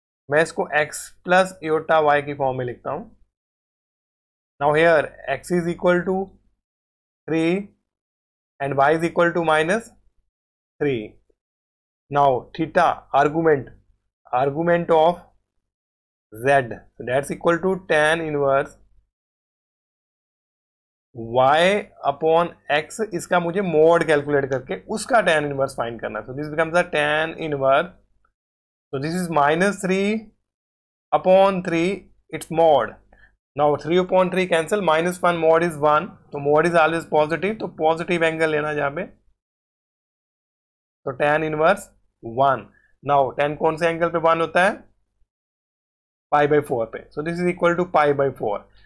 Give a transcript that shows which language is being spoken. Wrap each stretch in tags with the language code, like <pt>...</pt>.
<hi>मैं इसको x plus iota y की फॉर्म में लिखता हूं।</hi> <en>Now here x is equal to 3 and y is equal to -3। Now theta argument, argument of z, that's equal to tan inverse y upon x।</en> <hi>इसका मुझे mode calculate करके उसका tan inverse find करना है।</hi> <en>So this becomes the tan inverse, so this is -3/3 its mod। now 3/3 cancel, -1 mod is 1, तो mod is always positive, तो positive angle</en> <hi>लेना जहां पे,</hi> <en>तो tan inverse 1। now tan</en> <hi>कौन से एंगल पे 1 होता है,</hi> <en>π/4 पे, so this is equal to π/4।</en>